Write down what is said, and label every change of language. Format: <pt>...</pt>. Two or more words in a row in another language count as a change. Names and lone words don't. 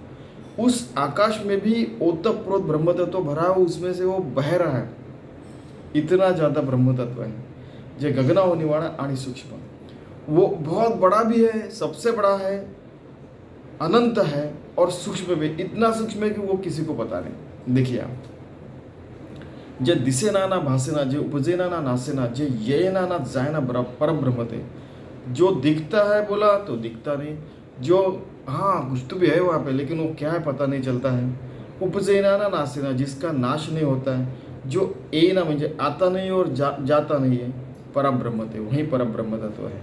<hi>उस आकाश में भी ओतप्रोत ब्रह्म तत्व भरा है, उसमें से वो बह रहा है, इतना ज़्यादा ब्रह्म तत्व है।</hi> <mr>जो गगनाहूनि वाला आणि सूक्ष्म,</mr> <hi>वो बहुत बड़ा भी है, सबसे बड़ा है, अनंत है, और सूक्ष्म भी, इतना सूक्ष्म है कि वो किसी को पता नहीं। देखिए आप,</hi> <mr>जे दिसेना ना भासेना, जे उपजेना ना नासेना, जे येना ना जायना परम ब्रह्म थे।</mr> <hi>जो दिखता है बोला तो दिखता नहीं, जो हाँ कुछ तो भी है वहाँ पे, लेकिन वो क्या है पता नहीं चलता है।</hi> <mr>उपजेना ना नासेना,</mr> <hi>जिसका नाश नहीं होता है, जो ए ना म्हणजे आता नहीं और जाता नहीं है, परम ब्रह्म थे, वही परम ब्रह्म तत्व है।</hi>